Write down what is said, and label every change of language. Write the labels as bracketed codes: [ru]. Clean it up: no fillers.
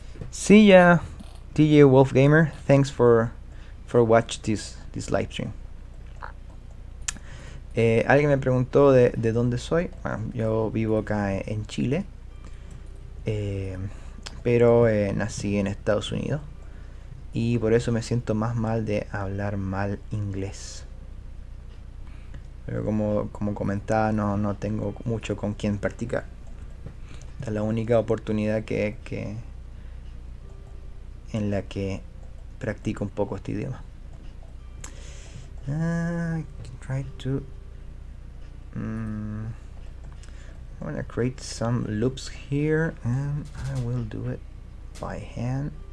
[en] See ya, DJ Wolf Gamer. Thanks for watch this live stream. [es] Alguien me preguntó de dónde soy. Bueno, yo vivo acá en Chile, pero nací en Estados Unidos y por eso me siento más mal de hablar mal inglés. Pero como comentaba, no tengo mucho con quien practicar. Esta es la única oportunidad en la que practico un poco este idioma. [en] I can try to I want to create some loops here, and I will do it by hand.